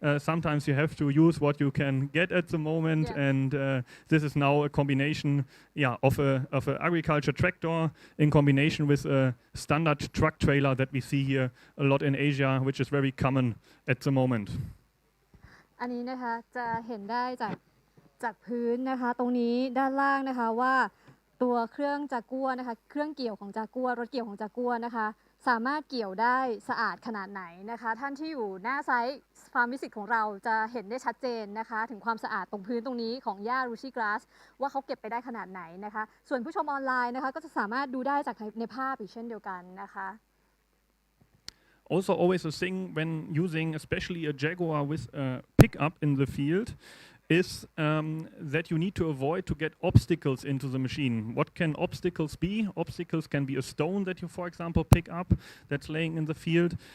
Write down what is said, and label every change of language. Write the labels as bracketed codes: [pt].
[en] Sometimes you have to use what you can get at the moment, yes. And this is now a combination, yeah, of a agriculture tractor in combination with a standard truck trailer that we see here a lot in Asia, which is very common at the moment. [th] อันนี้นะคะจะเห็นได้จากพื้นนะคะตรงนี้ด้านล่างนะคะว่าตัวเครื่องจากัวนะคะเครื่องเกี่ยวของจากัวรถเกี่ยวของจากัวนะคะสามารถเกี่ยวได้สะอาดขนาดไหนนะคะท่านที่อยู่หน้าไซต์ฟาร์มวิสิตของเราจะเห็นได้ชัดเจนนะคะถึงความสะอาดตรงพื้นตรงนี้ของหญ้า Ruzi Grass ว่าเขาเก็บไปได้ขนาดไหนนะคะส่วนผู้ชมออนไลน์นะคะก็จะสามารถดูได้จากในภาพอีกเช่นเดียวกันนะคะ [en] Also always a thing when using especially a Jaguar with a pickup in the field is that you need to avoid to get obstacles into the machine. What can obstacles be? Obstacles can be a stone that you, for example, pick up that's laying in the field.